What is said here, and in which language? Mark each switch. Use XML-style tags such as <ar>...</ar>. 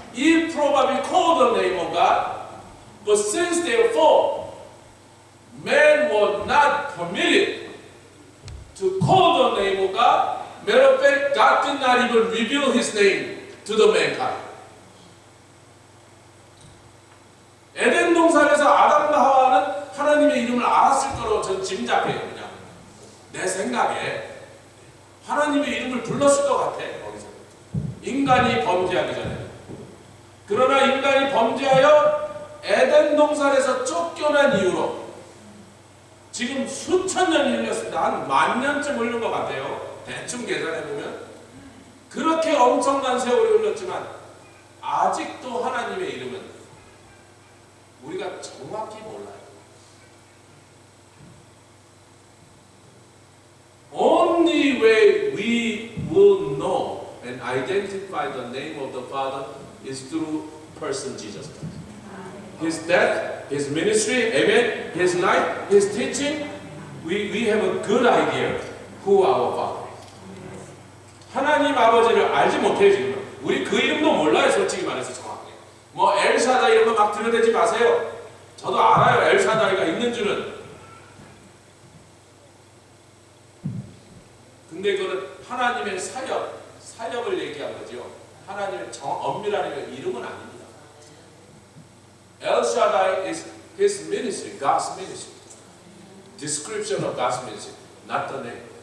<en>Eve probably called the name of God. But since they fall, men were not permitted to call the name of God. Matter of fact, God did not even reveal His name to the mankind.</en> <ko>에덴 동산에서 아담과 하와는 하나님의 이름을 알았을 거라고 전 짐작해요. 그냥 내 생각에 하나님의 이름을 불렀을 것 같아. 거기서 인간이 범죄하기 전에. 그러나 인간이 범죄하여 에덴 동산에서 쫓겨난 이후로 지금 수천 년이 흘렀습니다. 한 10,000년쯤 흘른 것 같아요. 대충 계산해보면. 그렇게 엄청난 세월이 흘렀지만 아직도 하나님의 이름은 우리가 정확히 몰라요.</ko> <en>Only way we will know and identify the name of the Father is through person Jesus Christ. His death, His ministry, amen, His life, His teaching, we have a good idea who our Father is.</en> <ko>하나님 아버지를 알지 못해요 지금. 우리 그 이름도 몰라요 솔직히 말해서 정확히. 뭐 엘샤다 이런 거 막 들여대지 마세요. 저도 알아요 엘샤다이가 있는 줄은. 근데 그거는 하나님의 사역을 얘기한 거죠. 하나님의 엄밀한 이름은 아닙니다.</ko> <en>El Shaddai is His ministry, God's ministry. Description of God's ministry, not the name.</en>